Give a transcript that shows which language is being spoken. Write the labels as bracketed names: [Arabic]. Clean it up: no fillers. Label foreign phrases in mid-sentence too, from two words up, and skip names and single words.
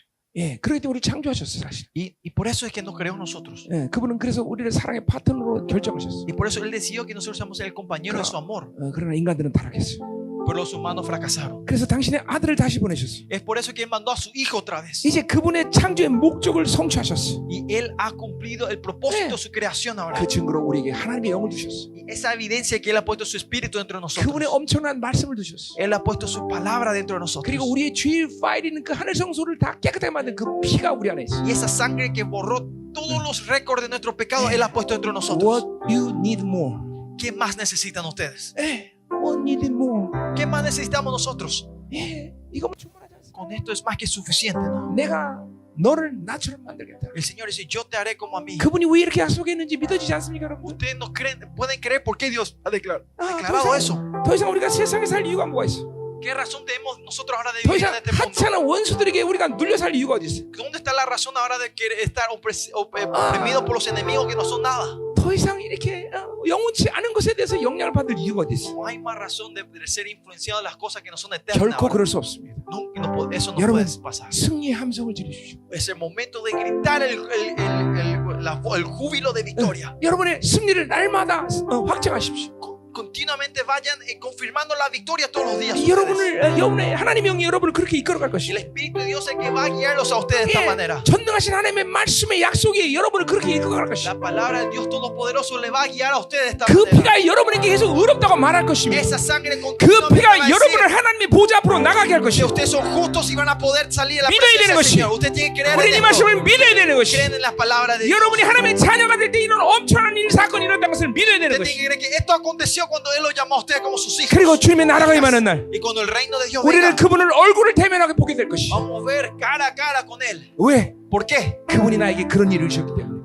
[Korean] 예, 그렇기 때문에 우리 창조하셨어요, 사실. [Spanish] Y por eso es que nos creó a nosotros. [Korean] 예, 그분은 그래서 우리를 사랑의 파트너로 결정하셨어요. [Spanish] Y por eso Él decidió que nosotros seamos el compañero de su amor. [Korean] 그러나 인간들은 타락했어요. [Spanish] Pero los humanos fracasaron. [Korean] 그래서 당신의 아들을 다시 보내셨어요. [Spanish] Es por eso que Él mandó a su Hijo otra vez. [Korean] 이제 그분의 창조의 목적을 성취하셨어요. [Spanish] Y Él ha cumplido el propósito de su creación ahora. [Korean] 그 증거로 우리에게 하나님의 영을 주셨어요. [Spanish] Y esa evidencia que Él ha puesto su espíritu dentro de nosotros. [Korean] 그분의 엄청난 말씀을 주셨어요. [Spanish] Él ha puesto su palabra dentro de nosotros. [Korean] 그리고 우리의 죄의 파일이 있는 그 하늘 성소를 다 깨끗하게 만든 그 피가 우리 안에 있어요. [Spanish] Y esa sangre que borró todos los récords de nuestro pecado, Él ha puesto dentro de nosotros. [English] What you need more? [Spanish] ¿Qué más necesitan ustedes? [English] What need more? [Spanish] ¿Qué más necesitamos nosotros? [Korean] 이거면 충분하지 않습니까? [Spanish] Con esto es más que suficiente, ¿no? [Korean] 내가 너를 나처럼 만들겠다. [Spanish] El Señor dice, yo te haré como a mí. [Korean] 그분이 왜 이렇게 약속했는지 믿어지지 않습니까, 여러분? [Spanish] Ustedes no creen, pueden creer por qué Dios ha [Korean] 더 [Spanish] declarado eso. [Korean] 이상 우리가 세상에 살 이유가 뭐가 있어? [Spanish] ¿Qué razón tenemos nosotros ahora de [Korean] 더 [Spanish] vivir [Korean] 이상 [Spanish] en este mundo? [Korean] 하찮은 원수들에게 우리가 눌려 살 이유가 어디 있어? [Spanish] ¿Dónde está la razón ahora de querer estar oprimidos por los enemigos que no son nada? [Korean] 더 이상 이렇게 영원치 않은 것에 대해서 영향을 받을 이유가 어디 있어? [Spanish] No hay más razón de ser influenciado en las cosas que no son eternas. [Korean] 결코 [Spanish] ahora. [Korean] 그럴 수 없습니다. [Spanish] Eso no [Korean] 여러분, [Spanish] puede pasar. [Korean] 승리의 함성을 지르십시오. [Spanish] Es el momento de gritar el júbilo de victoria. [Korean] 여러분의 승리를 날마다 확증하십시오. [Spanish] Continuamente vayan confirmando la victoria todos los días. [Korean] 여러분의 하나님의 영이 여러분을 그렇게 이끌어갈 [Spanish] Y el [Korean] 것이에요. [Spanish] Espíritu de Dios es el que va a guiarlos a ustedes de esta manera. [Korean] 전능하신 하나님의 말씀의 약속이 여러분을 그렇게 이끌어갈 것이에요. [Spanish] La palabra del Dios Todopoderoso le va a guiar a ustedes de esta [Korean] 그 [Spanish] manera. [Korean] 피가 여러분에게 계속 의롭다고 말할 것입니다. [Spanish] Esa sangre [Korean] 그 [Spanish] continuamente va a [Korean] 피가 [Spanish] decir [Korean] 여러분을 하나님의 보좌 앞으로 나가게 할 [Spanish] que [Korean] 것이에요. [Spanish] ustedes son justos y van a poder salir de la [Korean] 믿어야 [Spanish] presencia [Korean] 되는 [Spanish] del [Korean] 것이. [Spanish] Señor. Usted tiene que creer [Korean] 우리 이 [Spanish] en esto. [Korean] 말씀을 믿어야 되는 것이. [Spanish] Creen en la palabra de Dios. [Korean] 여러분이 하나님의 자녀가 될 때 이런 엄청난 일 사건이 일어났다는 것을 믿어야 되는 [Spanish] Usted tiene [Korean] 것이. [Spanish] que creer que esto aconteció cuando Él los llamó a ustedes como sus hijos. [Korean] 그리고 주님의 나라가 임하는 날 [Spanish] Y cuando el reino de Dios [Korean] 우리는 [Spanish] venga, [Korean] 그분을 얼굴을 대면하게 보게 될 것이. [Spanish] vamos a ver cara a cara con Él. [Korean] 왜? [Spanish] ¿Por qué? [Korean] 그분이 나에게 그런 일을 주셨기 때문에.